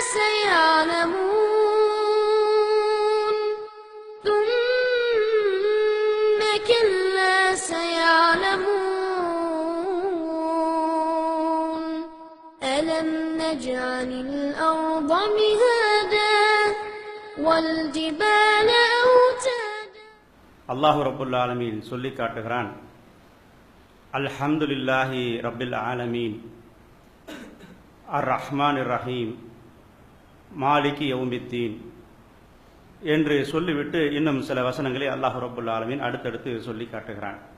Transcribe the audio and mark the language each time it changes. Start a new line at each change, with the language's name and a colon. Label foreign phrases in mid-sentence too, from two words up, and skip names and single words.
Arabic: سيعلمون ثم كلا سيعلمون ألم نجعل الأرض مهادا والجبال أوتادا الله رب العالمين
Tamil: சொல்லி காட்டுகிறான்.
Arabic: الحمد لله رب العالمين الرحمن رحيم مالك يوم الدين
Tamil: என்று சொல்லிவிட்டு இன்னும் சில வசனங்களை
Arabic: الله رب العالمين
Tamil: அடுத்தடுத்து சொல்லி காட்டுகிறான்.